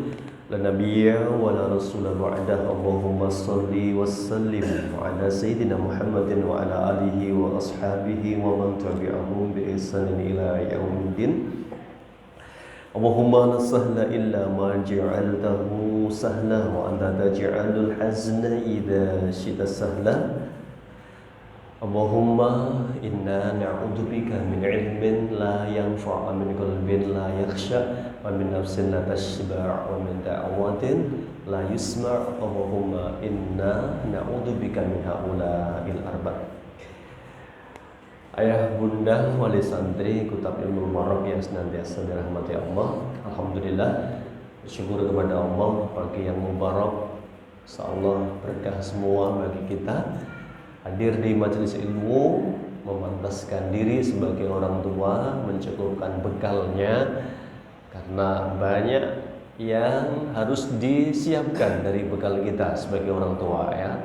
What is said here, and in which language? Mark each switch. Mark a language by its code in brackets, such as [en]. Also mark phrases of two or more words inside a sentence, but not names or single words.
[ar] لا نبي ولا رسول بعده. اللهم صل وسلم على سيدنا محمد وعلى آله وأصحابه ومن تبعهم بإحسان إلى يوم الدين. اللهم لا سهل إلا ما جعلته سهلا وأنت تجعل الحزن إذا شئت سهلا. اللهم إنا نعوذ بك من علم لا ينفع ومن قلب لا يخشع ومن نفس لا تشبع ومن دعوة لا يسمع'. اللهم إنا نعوذ بك من هؤلاء الأربع'. [id] Ayah, bunda, wali santri, kutab ilmu mubarak yang senantiasa dirahmati Allah. Alhamdulillah, bersyukur kepada Allah pagi yang mubarak. Insyaallah berkah semua bagi kita. Hadir di majelis ilmu, memantaskan diri sebagai orang tua, mencukupkan bekalnya, karena banyak yang harus disiapkan dari bekal kita sebagai orang tua, ya.